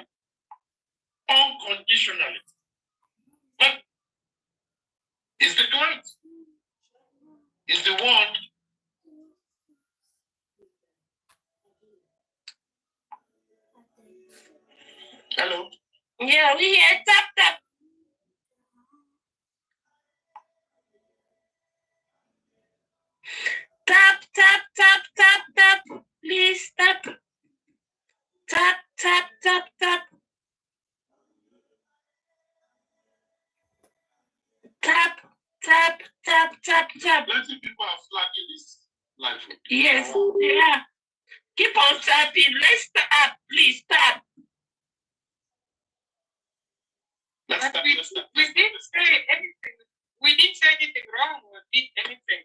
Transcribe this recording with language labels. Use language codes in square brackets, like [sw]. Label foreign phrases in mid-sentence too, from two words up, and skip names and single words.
[en] Unconditionally. But is the client, is the one hello? Yeah, we hear tap tap. Tap tap tap tap tap. Please tap. Tap tap tap tap. Tap tap Tap, tap, tap. Plenty people are flagging this live. Yes, yeah. Keep on tapping. Let's tap, please tap. Let's tap. We didn't say anything. We didn't say anything wrong or did anything.